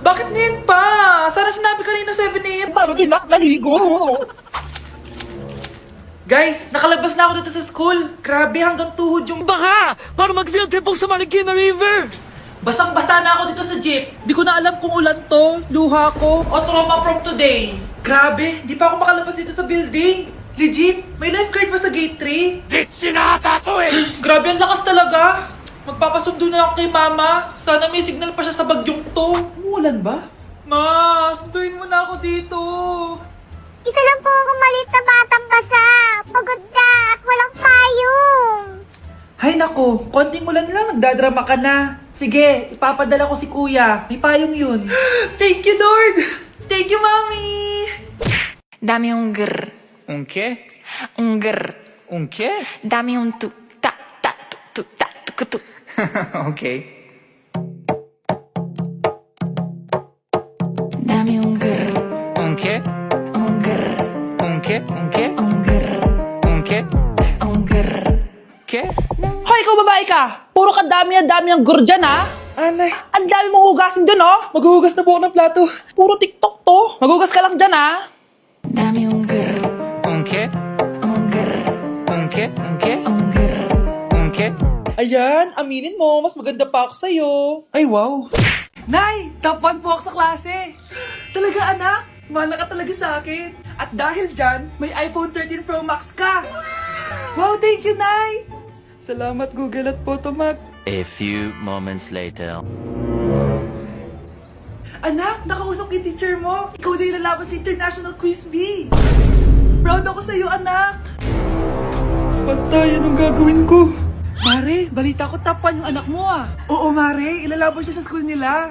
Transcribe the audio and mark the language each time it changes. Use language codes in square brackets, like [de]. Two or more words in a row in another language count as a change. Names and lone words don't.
[tl] Bakit ngayon pa? Sana sinabi kanina 7 a.m. Paano di na naligo? Guys, nakalabas na ako dito sa school. Grabe, hanggang tuhod yung Baka! Para mag- [en] field trip [tl] sa Marikina River! basang-basa na ako dito sa jeep. Di ko na alam kung ulan to, luha ko, o [en] trauma from today. [tl] Grabe, di pa ako makalabas dito sa building. Legit, may lifeguard ba sa gate 3? Dit sinata to eh! Grabe, ang lakas talaga. Magpapasundo na ako kay mama. Sana may signal pa siya sa bagyong to. Umulan ba? Ma, sunduin mo na ako dito. Isa lang po akong maliit na batang basa. Pagod na at walang payong. Hay nako, konting ulan lang, nagdadrama ka na. Sige, ipapadala ko si kuya. May payong yun. [en] Thank you, Lord! Thank you, Mommy! [es] Dame un grr, Un qué? un grr. Un qué? Dame un tu, ta, ta, tu, ta, tu, tu. Ok. Dame un grr, Un qué? un grr, Un qué? Un qué? un grr, Un qué? un grr. ¿Qué? [tl] Hoy, ikaw babae ka! Puro ka dami ang gur dyan, ha? Anay, ang dami mong hugasin dun, oh! Maghuhugas na po ako ng plato. Puro TikTok to. Maghugas ka lang dyan, ha? Dame un grr, Un qué? un grr, Un qué? Un qué? un grr. Un qué? Ayan, aminin mo, mas maganda pa ako sa'yo. Ay, wow. Nay, top 1 po ako sa klase. Talaga, anak? Mahal ka talaga sa akin. At dahil dyan, may iPhone 13 Pro Max ka. [en] Wow, thank you, [tl] Nay. Salamat, Google at Photomac. [en] A few moments later. [tl] Anak, nakausap yung teacher mo. Ikaw na yung lalaban sa International Quiz Bee. Proud ako sa'yo, anak. Patay, anong gagawin ko? Mare, balita ko top 1 yung anak mo, ah. Oo, Mare, ilalaban siya sa school nila.